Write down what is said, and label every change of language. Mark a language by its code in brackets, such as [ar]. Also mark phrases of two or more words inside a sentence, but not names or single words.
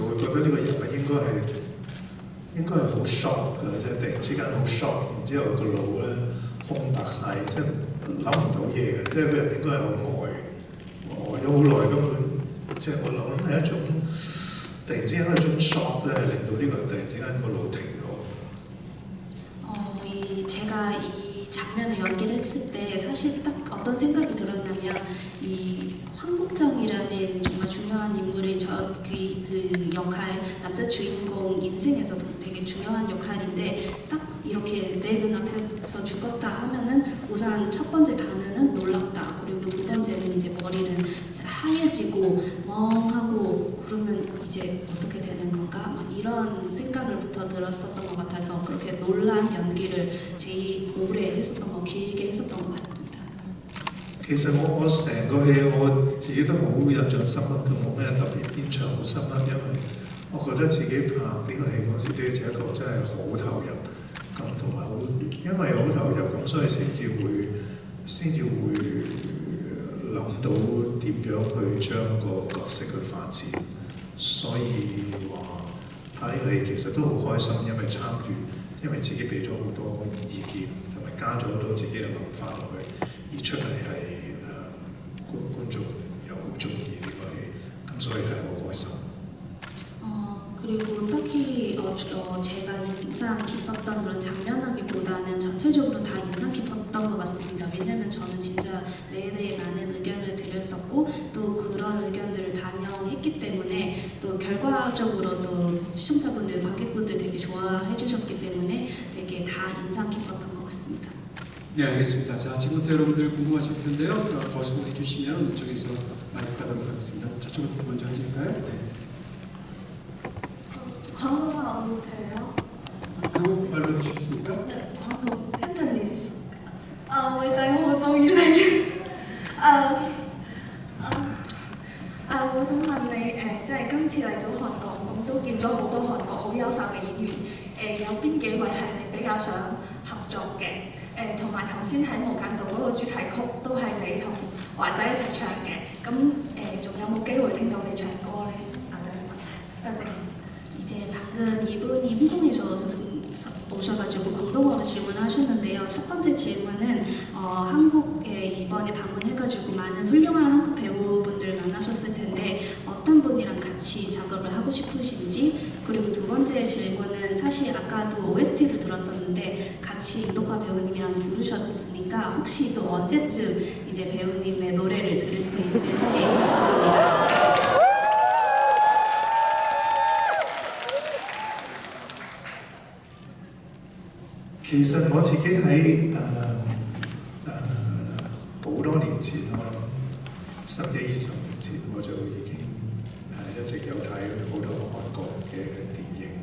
[yue] 會覺得呢個人物應該係好 shock 嘅，即係突然之間好 shock，然之後個腦咧空白晒，即係諗唔到嘢嘅，即係個人應該係好呆咗好耐，根本即係我諗係一種突然之間一種 shock咧，令到呢個人突然之間個腦停咗。 [ko] 제가 이 장면을 연기를 했을 때 사실 딱 어떤 생각이 들었냐면 이 황국정이라는 정말 중요한 인물이 그 역할 남자 주인공 인생에서도 되게 중요한 역할인데 딱 이렇게 내 눈앞에서 죽었다 하면은 우선 첫 번째 반응은 놀랍다. 그리고 두 번째는 이제 머리는 하얘지고 멍하고 그러면 이제 어떻게 되는 건가? 막 이런 생각을부터 들었었던 것 같아서 그렇게 놀란 연기를 제일 오래 했었던 거, 길게 했었던 것 같습니다. [yue] 其實我成個戲我自己都好印象深刻嘅，冇咩特別邊場好深刻，因為我覺得自己拍呢個戲嗰時的這個真係好投入，咁同埋好，因為好投入咁，所以先至會諗到點樣去將個角色去發展，所以話拍呢個戲其實都好開心，因為參與，因為自己俾咗好多意見，同埋加咗好多自己嘅諗法落去，而出嚟係觀眾又好中意呢個戲，咁所以係好開心。 [ko] 그리고 딱히 제가 인상 깊었던 그런 장면하기보다는 전체적으로 다 인상 깊었던 것 같습니다. 왜냐하면 저는 진짜 내내 많은 의견을 드렸었고 또 그런 의견들을 반영했기 때문에 또 결과적으로도 시청자분들, 관객분들 되게 좋아해 주셨기 때문에 되게 다 인상 깊었던 것 같습니다. 네, 알겠습니다. 자, 지금부터 여러분들 궁금하실 텐데요. 거수해 주시면 이쪽에서 마이크 가도록 하겠습니다. 저쪽부터 먼저 하실까요? 네. 광고가 못해요? 한국말로 해주시겠습니까? 네, 광고 팬더니스. [yue] 妹仔我好中意你。我想問你即係今次嚟咗韓國，咁都見咗好多韓國好優秀嘅演員。有邊幾位係你比較想合作嘅？同埋頭先喺無間道嗰個主題曲都係你同華仔一齊唱嘅。咁仲有冇機會聽到你唱歌呢？多謝。 [ko] 이제 방금 이분이 홍콩에서 오셔가지고 광동어로 질문을 하셨는데요. 첫 번째 질문은 한국에 이번에 방문해가지고 많은 훌륭한 한국 배우분들 만나셨을 텐데 어떤 분이랑 같이 작업을 하고 싶으신지, 그리고 두 번째 질문은 사실 아까도 OST를 들었었는데 같이 유독화 배우님이랑 부르셨으니까 혹시 또 언제쯤 이제 배우님의 노래를 들을 수 있을지 궁금합니다. [yue] 其實我自己喺好多年前，我諗10幾20年前我就已經一直有睇好多韓國嘅電影。